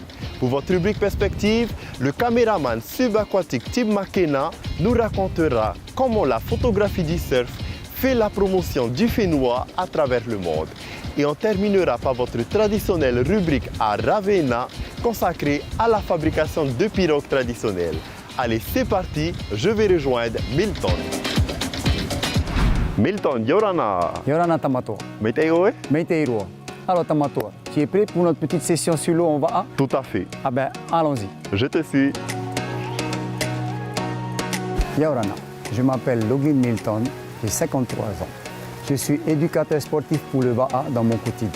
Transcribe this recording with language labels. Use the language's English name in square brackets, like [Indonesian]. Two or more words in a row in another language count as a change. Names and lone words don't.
[French] Pour votre rubrique Perspective, le caméraman subaquatique Tim McKenna nous racontera comment la photographie du surf fait la promotion du Finnois à travers le monde. Et on terminera par votre traditionnelle rubrique à Ravenna consacrée à la fabrication de pirogues traditionnelles. Allez, c'est parti, je vais rejoindre Milton. Milton, [Tahitian] Yorana. Yorana Tamato. Meiteiroe? Meiteiroe. [French] Alors Tamato, tu es prêt pour notre petite session sur l'eau en Va'a? Tout à fait. Ah ben, allons-y. Je te suis. Yorana, je m'appelle Loglin Milton, j'ai 53 ans. Je suis éducateur sportif pour le Va'a dans mon quotidien.